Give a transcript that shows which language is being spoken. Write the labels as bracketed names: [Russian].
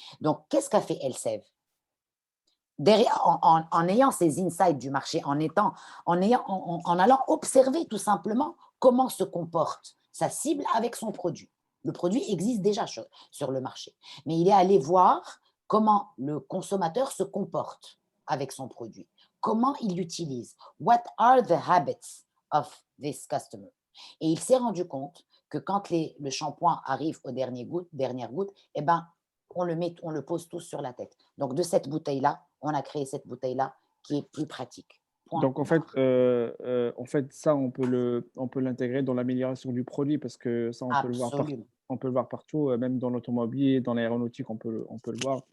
[French] Donc, qu'est-ce qu'a fait Elseve? En ayant ces insights du marché, en allant observer tout simplement comment se comporte sa cible avec son produit. Le produit existe déjà sur le marché, mais il est allé voir comment le consommateur se comporte avec son produit, comment il l'utilise. [English] What are the habits of this customer? [French] Et il s'est rendu compte que quand le shampoing arrive aux dernières gouttes, eh ben, on le pose tous sur la tête. Donc, de cette bouteille-là, on a créé cette bouteille-là qui est plus pratique. Point. Donc, en fait, ça, on peut l'intégrer dans l'amélioration du produit parce que ça, on peut le voir partout, même dans l'automobile, dans l'aéronautique, on peut le voir.